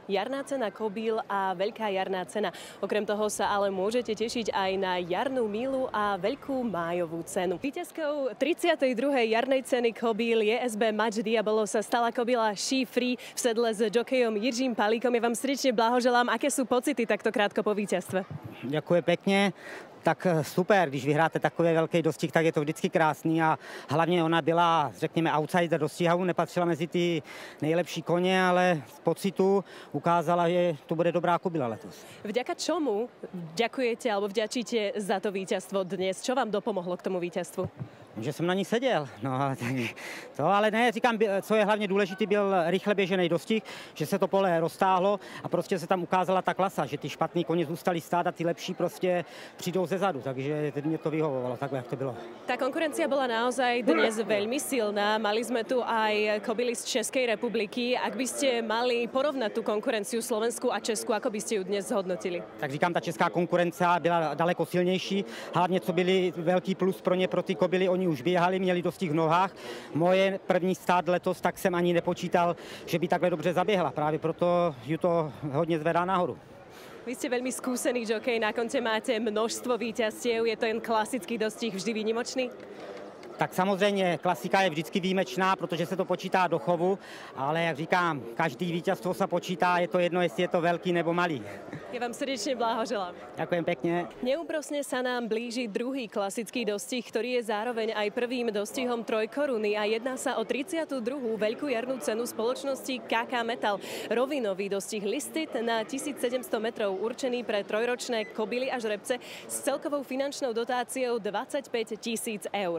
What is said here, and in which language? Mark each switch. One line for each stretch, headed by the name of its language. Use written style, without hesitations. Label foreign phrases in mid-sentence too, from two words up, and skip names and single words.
Slovak: Jarná cena Kobíl a Veľká jarná cena. Okrem toho sa ale môžete tešiť aj na jarnú mílu a Veľkú májovú cenu. Víťazkou 32. jarnej ceny Kobíl JSB Match Diabolo sa stala kobila She Free v sedle s jokejom Jiřím Palíkom. Ja vám srdečne blahoželám. Aké sú pocity takto krátko po víťazstve?
Czech: Děkuji pěkně. Tak super, když vyhráte takový velký dostih, tak je to vždycky krásný a hlavně ona byla, řekněme, outsider dostihu, nepatřila mezi ty nejlepší koně, ale z pocitu ukázala, že to bude dobrá kobila letos.
Slovak: Vďaka čomu ďakujete alebo vďačíte za to víťazstvo dnes? Čo vám dopomohlo k tomu víťazstvu?
Czech: Že jsem na ní seděl, no to ale ne, říkám, co je hlavně důležitý, byl rychle běžený dostih, že se to pole roztáhlo a prostě se tam ukázala ta klasa, že ty špatný koně zůstali stát a ty lepší prostě přijdou ze zadu, takže mě to vyhovovalo, takhle, jak to bylo.
Slovak: Tá konkurencia bola naozaj dnes veľmi silná, mali sme tu aj kobily z Českej republiky. Ak by ste mali porovnať tú konkurenciu Slovensku a Česku, ako by ste ju dnes zhodnotili?
Czech: Tak říkám, ta česká konkurence byla daleko silnější, hlavně co byly velký plus pro ně, pro ty kobily, oni už běhali, měli dostih v nohách. Moje první start letos, tak jsem ani nepočítal, že by takhle dobře zaběhla. Právě proto ju to hodně zvedá nahoru.
Slovak: Vy ste veľmi skúsený žokej, na konte máte množstvo víťazstiev. Je to jen klasický dostih vždy výnimočný?
Czech: Tak samozřejmě klasika je vždycky výjimečná, protože se to počítá do chovu, ale jak říkám, každý vítězstvo se počítá, je to jedno, jestli je to velký nebo malý.
Slovak: Ja vám srdečne blahoželám. Ďakujem pekne. Neúprosne sa nám blíži druhý klasický dostih, ktorý je zároveň aj prvým dostihom trojkoruny a jedná sa o 32. Veľkú jarnú cenu spoločnosti KK Metal. Rovinový dostih listed na 1700 metrov určený pre trojročné kobily a žrebce s celkovou finančnou dotáciou 25 000 eur.